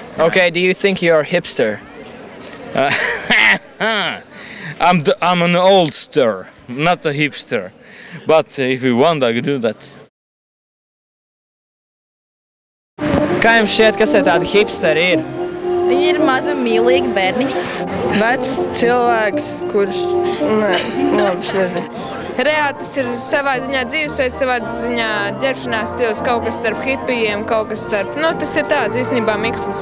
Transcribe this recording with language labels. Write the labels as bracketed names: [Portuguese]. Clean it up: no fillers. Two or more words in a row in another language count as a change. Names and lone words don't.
[English] Okay, do you think you're a hipster? I'm an oldster, not a hipster. But if you want, I can do that. [Latvian] Kā jums šķiet, kas te tādi hipsteri ir? Viņi ir mazi mīlīgi bērniņi. Vecs cilvēks, kurš, es nezinu. Reāli tas ir savā ziņā dzīvesveids, savā ziņā ģērbšanās stils, kaut kas starp hipijiem, kaut kas starp, tas ir tāds īstenībā mikslis.